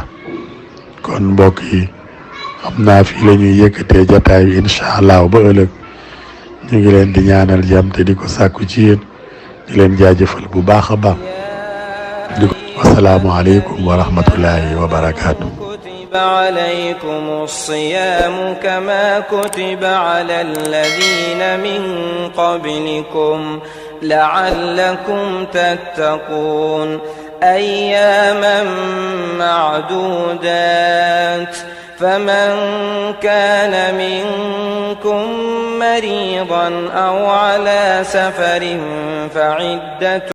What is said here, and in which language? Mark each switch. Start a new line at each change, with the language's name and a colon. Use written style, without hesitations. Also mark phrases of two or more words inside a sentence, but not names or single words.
Wolof: kon mbokk yi xam naa fii la ñuy yëkkatee jataay bi
Arabic: إن شاء الله
Wolof: ba ëllëg ñu ngi leen di ñaanal jàmm te di ko sàkku ci yéen di leen jaajëfal bu baax a baax di ko
Arabic: والسلام عليكم ورحمة الله وبركاته. عليكم الصيام كما كتب على الذين من قبلكم لعلكم تتقون أياما معدودات فمن كان منكم مريضا أو على سفر فعدة